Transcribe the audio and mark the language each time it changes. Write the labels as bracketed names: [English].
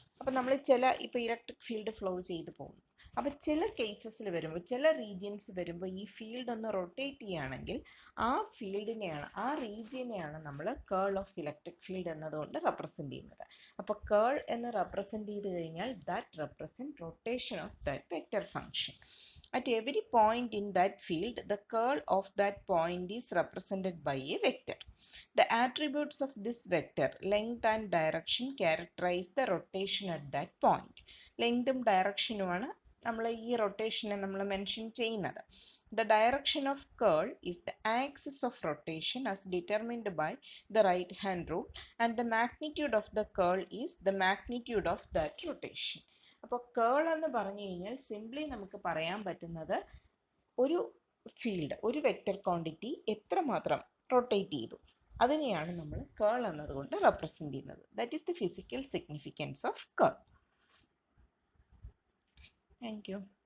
[Malayalam] അപ്പം നമ്മൾ ഇപ്പോൾ ഇലക്ട്രിക് ഫീൽഡ് ഫ്ലോ ചെയ്ത് പോകുന്നു, അപ്പോൾ ചില കേസസിൽ വരുമ്പോൾ ചില റീജിയൻസ് വരുമ്പോൾ ഈ ഫീൽഡ് ഒന്ന് റൊട്ടേറ്റ് ചെയ്യുകയാണെങ്കിൽ ആ ഫീൽഡിനെയാണ്, ആ റീജിയനെയാണ് നമ്മൾ കേൾ ഓഫ് ഇലക്ട്രിക് ഫീൽഡ് എന്നതുകൊണ്ട് റെപ്രസെൻ്റ് ചെയ്യുന്നത്. അപ്പോൾ കേൾ എന്ന് റെപ്രസെൻ്റ് ചെയ്ത് കഴിഞ്ഞാൽ [English] That represent rotation of that vector function. At every point in that field, the curl of that point is represented by a vector. The attributes of this vector, length and direction, characterize the rotation at that point. [Malayalam] Length ഉം ഡയറക്ഷനുമാണ് നമ്മൾ ഈ റൊട്ടേഷനെ നമ്മൾ mention ചെയ്യുന്നത്. [English] The direction of curl is the axis of rotation as determined by the right hand rule, and the magnitude of the curl is the magnitude of that rotation. [Malayalam] അപ്പോൾ കേൾ എന്ന് പറഞ്ഞു കഴിഞ്ഞാൽ simply നമുക്ക് പറയാൻ പറ്റുന്നത് ഒരു ഫീൽഡ്, ഒരു വെക്റ്റർ ക്വാണ്ടിറ്റി എത്രമാത്രം റൊട്ടേറ്റ് ചെയ്തു അതിനെയാണ് നമ്മൾ കേൾ എന്നതുകൊണ്ട് റെപ്രസെൻ്റ് ചെയ്യുന്നത്. [English] That is the physical significance of curl. Thank you.